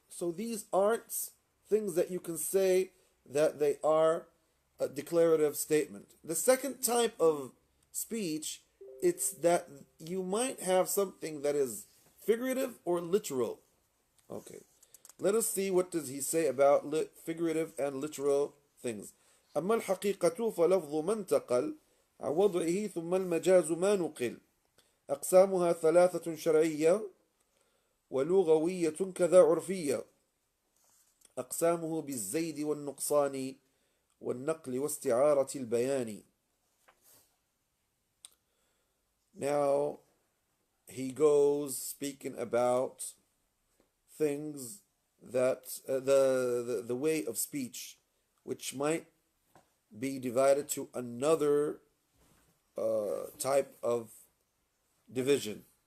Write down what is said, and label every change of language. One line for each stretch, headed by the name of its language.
English: So these aren't things that you can say that they are a declarative statement. The second type of speech, it's that you might have something that is figurative or literal. Okay, let us see what does he say about figurative and literal things.
Arabic: أما الحقيقة فلفظ ما انتقل عن وضعه ثم المجاز ما نقل أقسامها ثلاثة شرعية ولغوية كذا عرفية أقسامه بالزيد والنقصان والنقل واستعارة البيان.
English: Now he goes speaking about things that the way of speech, which might be divided to another type of division.